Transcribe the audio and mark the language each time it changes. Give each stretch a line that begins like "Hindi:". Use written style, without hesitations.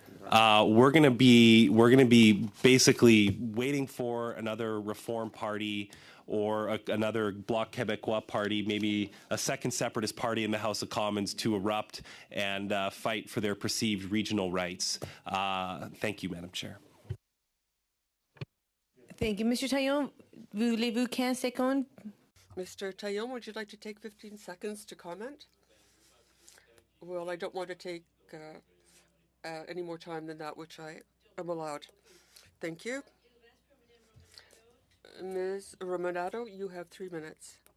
English: We're going to be basically waiting for another Reform Party or another Bloc Québécois party, maybe a second separatist party in the House of Commons to erupt and fight for their perceived regional rights. Thank you, Madam Chair. Thank you. Mr.
French: Taillon, voulez-vous 15 secondes?
English: Mr. Taillon, would you like to take 15 seconds to comment? Well, I don't want to take any more time than that which I am allowed. Thank you. Ms. Romanado, you have 3 minutes.